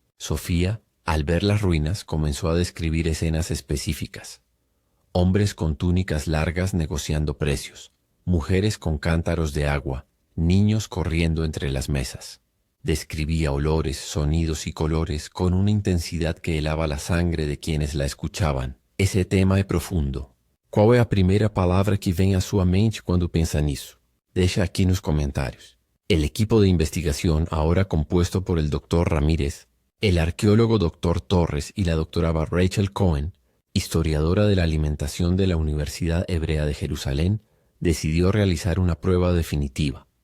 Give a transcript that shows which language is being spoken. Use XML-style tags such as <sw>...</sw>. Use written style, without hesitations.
<es>Sofía, al ver las ruinas, comenzó a describir escenas específicas. Hombres con túnicas largas negociando precios, mujeres con cántaros de agua, niños corriendo entre las mesas. Describía olores, sonidos y colores con una intensidad que helaba la sangre de quienes la escuchaban.</es> <pt>Esse tema é profundo. Qual é a primeira palavra que vem à sua mente quando pensa nisso? Deixa aquí nos comentarios.</pt> <es>El equipo de investigación, ahora compuesto por el Dr. Ramírez, el arqueólogo Dr. Torres y la doctora Rachel Cohen, historiadora de la alimentación de la Universidad Hebrea de Jerusalén, decidió realizar una prueba definitiva.</es>